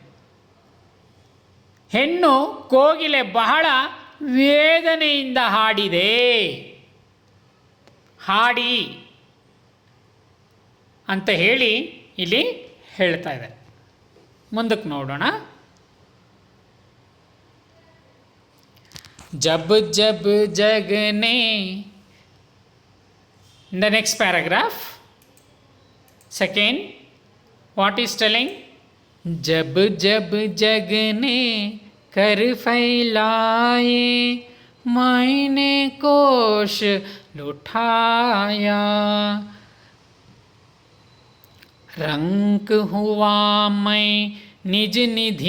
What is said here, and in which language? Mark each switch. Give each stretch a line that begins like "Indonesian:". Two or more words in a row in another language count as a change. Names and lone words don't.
Kannada: ಹೆಣ್ಣು ಕೋಗಿಲೆ ಬಹಳ ವೇದನೆಯಿಂದ ಹಾಡಿದೆ. ಹಾಡಿ ಅಂತ ಹೇಳಿ ಇಲ್ಲಿ ಹೇಳ್ತಾ ಇದೆ. ಮುಂದಕ್ಕೆ ನೋಡೋಣ.
Hindi: जब जब जगने,
English: the next paragraph, second, what is telling?
Hindi: जब जब जगने कर फैलाए, मैंने कोश लुटाया, रंक हुआ मैं निज निधि